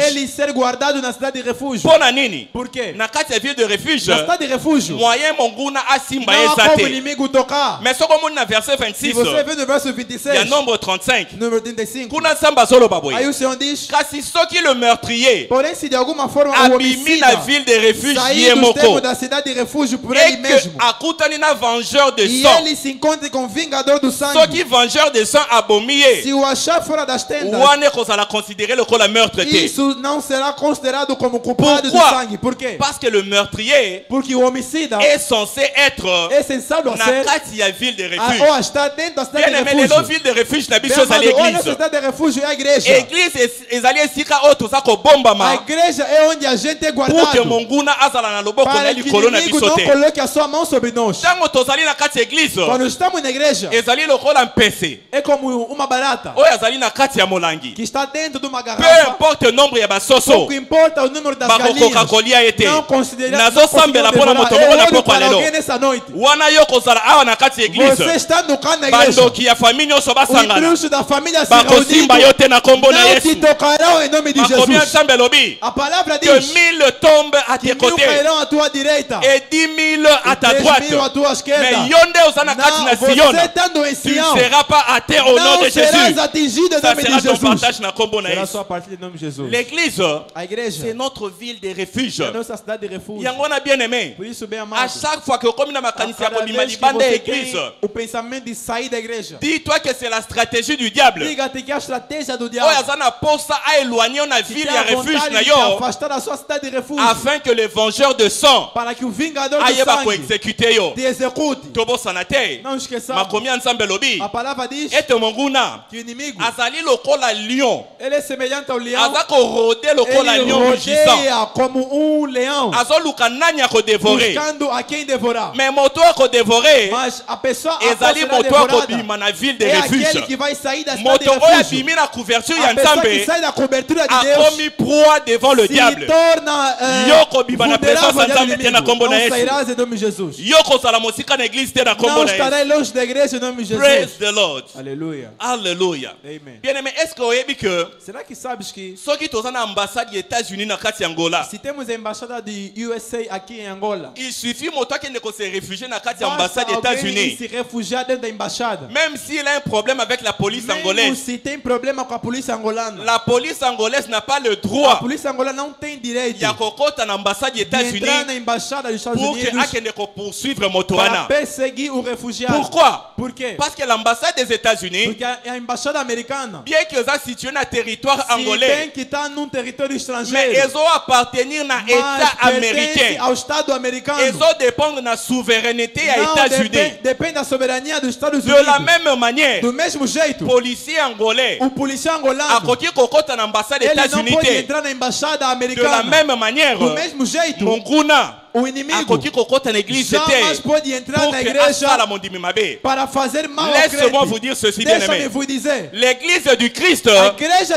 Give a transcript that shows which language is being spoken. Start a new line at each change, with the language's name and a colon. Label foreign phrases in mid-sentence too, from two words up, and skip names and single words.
Portuguese: ele ser guardado na cidade de refúgio.
Lingala: Pona nini?
Portuguese: Por quê?
Lingala: Na kati ya
French: ville de refuge.
Portuguese: Na cidade de refúgio
Lingala: Moyen monguna asimba
Portuguese: não há como
Lingala: ezate.
Portuguese: inimigo tocar.
Lingala: Mais soko moni na verset
Portuguese: Se 26. você vê no verso
French: Il y a 26, nombre 35.
Portuguese: número 35,
Lingala: Kuna samba zolo baboye.
Portuguese: aí o Senhor diz:
Lingala: Kasi soki
French: le meurtrier
Portuguese: porém, se de alguma forma o
Lingala: abimi na
Portuguese: homicida
French: ville de refuge
Portuguese: sair dos
Lingala: yemoko
Portuguese: termos da cidade de refúgio por
Lingala: et
Portuguese: ele que mesmo,
Lingala: akutani na
French: vengeur de
Lingala: e sang.
Portuguese: ele se encontre com o vingador do sangue,
Lingala: Soki
French: vengeur de sang
Lingala: abomi ye.
Portuguese: se o achar fora das tendas,
Lingala: Wane kozala
French: considéré le
Lingala: kola meurtre te.
Portuguese: isso não será considerado como culpado do
French: Pourquoi?
Portuguese: sangue. Por quê?
French: Parce que le meurtrier
Portuguese: Porque o homicida
French: est censé être
Portuguese: é sensato a
Lingala: na
Portuguese: ser
Lingala: kati ya
French: ville de refuge.
Portuguese: ou está dentro da cidade
French: Bien
Portuguese: de
French: aimé, les
Portuguese: refúgio.
French: villes de refuge
Lingala: na biso
Portuguese: Bem
Lingala: ezali
Portuguese: amado, olha, a
Lingala: église.
Portuguese: cidade de refúgio é a igreja.
Lingala: Église ezali esika oyo toza
Portuguese: A
Lingala: kobombama
Portuguese: igreja é onde a gente é
French: pour que
Portuguese: guardado
Lingala: monguna azala na loboko na
Portuguese: para que o
Lingala: likolo na
Portuguese: inimigo
Lingala: biso
Portuguese: não
Lingala: te.
Portuguese: coloque a sua mão sobre nós.
Lingala: Ntango tozali na kati ya église
Portuguese: Quando estamos na igreja,
Lingala: ezali lokola mpese
Portuguese: é como uma barata
Lingala: oyo azali na kati ya molangi.
Portuguese: que está dentro de uma
French: Peu
Portuguese: garrafa.
French: importe le nombre
Lingala: ya basoso
Portuguese: Pouco importa o número das
Lingala: bakokoka
Portuguese: galinhas.
Lingala: kolia ye te.
Portuguese: Não considera.
Lingala: Nazosambela mpona moto
Portuguese: Eu
Lingala: moko na
Portuguese: oro
Lingala: pokwa
Portuguese: para
Lingala: lelo.
Portuguese: alguém nessa noite.
Lingala: Wana yo kozala awa na kati ya
Portuguese: Você
Lingala: église
Portuguese: está no canto da igreja.
Lingala: bandoki ya famille nyonso
Portuguese: O
Lingala: basangana
Portuguese: bruxo da família se
Lingala: bakosimba yo
Portuguese: reunindo
Lingala: te na kombo na
Portuguese: não te
Lingala: Yesu.
Portuguese: tocarão em nome de
Lingala: Makomi ya
Portuguese: Jesus.
Lingala: nzambe elobi
Portuguese: A palavra que diz
French: 1000 tombent à
Portuguese: que
French: tes
Portuguese: 1000
French: côtés
Portuguese: cairão à tua direita
French: et 10 000 à ta
Portuguese: 10
French: droite.
Portuguese: 000 à tua esquerda.
Lingala: Mais yonde osana kati na
Portuguese: Não,
Lingala: Sion.
Portuguese: você estando em
French: Tu ne
Portuguese: Sião,
French: seras pas athée au nom de
Portuguese: não serás
French: Jésus.
Portuguese: atingido em
French: Ça
Portuguese: nome de
French: sera ton
Portuguese: Jesus.
Lingala: partage na kombo na
Portuguese: Será
Lingala: Yesu.
Portuguese: só a partir do nome de Jesus.
French: L'église,
Portuguese: A igreja
French: c'est notre ville de refuge.
Portuguese: é a nossa cidade de refúgio.
Lingala: Yango na
French: bien aimé.
Portuguese: Por isso, bem
French: À
Portuguese: amado,
French: chaque fois que
Lingala: okomi na
Portuguese: a
Lingala: makanisi ya
Portuguese: cada
Lingala: kobima
Portuguese: vez que
Lingala: libanda ya
Portuguese: você tem
Lingala: église,
Portuguese: o pensamento de sair da igreja,
French: dis-toi que c'est la stratégie du diable.
Portuguese: diga-te que a estratégia do
Lingala: Oyo
Portuguese: diabo
Lingala: aza na posa aéloigner na
Portuguese: que
Lingala: ville
Portuguese: tem
Lingala: ya
Portuguese: a
Lingala: refuge
Portuguese: vontade
Lingala: na
Portuguese: de te
Lingala: yo
Portuguese: afastar da sua cidade de refúgio
French: afin que le vengeur de sang
Portuguese: para que o vingador do
Lingala: ayeba
Portuguese: sangue
Lingala: koexécuter yo.
Portuguese: te execute.
Lingala: Tobosana te.
Portuguese: Não esqueçamos,
Lingala: Makomi ya nzambe lobi
Portuguese: a palavra diz
Lingala: ete monguna
Portuguese: que o inimigo
Lingala: azali lokola lion.
Portuguese: ele é semelhante ao leão.
Lingala: Aza korode lokola
Portuguese: Ele
French: lion rugissant.
Portuguese: rodeia como leão,
Lingala: Azoluka nani akodevorer.
Portuguese: buscando a quem devorar.
Lingala: Mais moto akodevorer
Portuguese: Mas a pessoa a
Lingala: ezali
Portuguese: será
Lingala: moto
Portuguese: devorada
Lingala: akobima na
French: ville de
Portuguese: é aquele
Lingala: refuge.
Portuguese: que vai sair da cidade de
Lingala: Moto oyo
Portuguese: refúgio.
Lingala: abimi na couverture ya
Portuguese: A pessoa que
Lingala: nzambe
Portuguese: sai da cobertura de Deus
French: akomi proie devant le
Portuguese: se
French: diable.
Portuguese: torna
Lingala: Yoko biba na
Portuguese: vulnerável
Lingala: presença
Portuguese: ao
Lingala: nzambe te na
Portuguese: inimigo.
Lingala: kombo na
Portuguese: Não
Lingala: Yesu.
Portuguese: sairás em nome de Jesus.
Lingala: Yo kozala mosika na église te na kombo
Portuguese: Não
Lingala: na
Portuguese: estarei
Lingala: Yesu.
Portuguese: longe da igreja em nome de
English: Praise
Portuguese: Jesus.
English: the Lord.
Portuguese: Aleluia.
French: Alléluia. Amen. Bien aimé, est-ce que oyebi que
Portuguese: Será que sabes que
Lingala: soki toza na ambassade ya États-Unis na kati ya Angola,
Portuguese: se temos a embaixada de USA aqui em Angola,
French: il suffit
Lingala: moto akende ko
French: se réfugier
Lingala: na kati ya
Portuguese: basta
Lingala: ambassade ya
Portuguese: alguém
Lingala: États-Unis.
Portuguese: se refugiar dentro da embaixada.
French: Même s'il a un problème avec la police
Portuguese: Mesmo
French: angolaise,
Portuguese: se tem problema com a polícia angolana,
French: la police angolaise n'a pas le
Portuguese: a
French: droit
Portuguese: polícia angolana não tem direito
Lingala: ya kokota na ambassade ya
Portuguese: de entrar
Lingala: États-Unis
Portuguese: na embaixada dos Estados
French: pour que
Portuguese: Unidos
Lingala: akende ko poursuivre moto
Portuguese: para
Lingala: wana.
Portuguese: perseguir o refugiado.
French: Pourquoi?
Portuguese: Por quê?
French: Parce que l'ambassade des États-Unis,
Portuguese: Porque a embaixada americana
French: bien que ça situé na territoire
Portuguese: se tem
French: angolais,
Portuguese: que estar num território
French: mais
Portuguese: estrangeiro,
French: ils ont appartenir na
Portuguese: mas
French: État
Portuguese: pertence
French: américain.
Portuguese: ao Estado americano.
French: Ils ont dépendre na souveraineté à
Portuguese: Não,
French: États-Unis.
Portuguese: depende da soberania dos Estados
French: De
Portuguese: Unidos.
French: la même manière,
Portuguese: Do mesmo jeito,
French: policier angolais
Portuguese: o policial angolano
Lingala: akoki kokota na
French: ambassade des
Portuguese: ele não
Lingala: États-Unis
Portuguese: pode
Lingala: te.
Portuguese: entrar na embaixada
French: De la
Portuguese: americana.
French: même manière,
Portuguese: Do mesmo jeito,
Lingala: monguna
Portuguese: o inimigo
Lingala: akoki kokota na église
Portuguese: jamais
Lingala: te
Portuguese: pode entrar
French: pour
Portuguese: na
French: que
Portuguese: igreja
Lingala: asala mondimi mabe.
Portuguese: para fazer mal ao
French: Laisse-moi vous
Portuguese: crente.
French: dire ceci, bien
Portuguese: Deixa-me
French: aimé.
Portuguese: vous dizer,
French: L'église du Christ,
Portuguese: a igreja de